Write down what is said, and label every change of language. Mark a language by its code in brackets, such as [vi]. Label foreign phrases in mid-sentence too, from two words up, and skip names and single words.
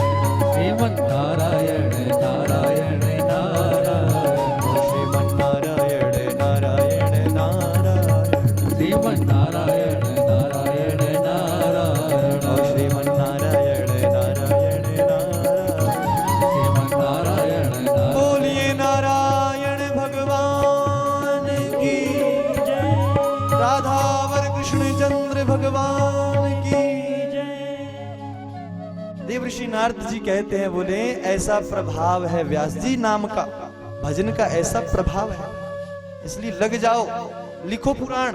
[hi] श्रीमन नारायण नारायण नारायण ओ श्रीमन नारायण नारायण नारायण श्रीमन नारायण नारायण नारायण ओ श्रीमन नारायण नारायण नारायण श्रीमन नारायण नारायण बोलिए नारायण भगवान की जय राधावर कृष्ण चंद्र भगवान की जय। देवर्षि नारद जी कहते हैं, बोले ऐसा प्रभाव है व्यास जी नाम का, भजन का ऐसा प्रभाव है, इसलिए लग जाओ लिखो पुराण।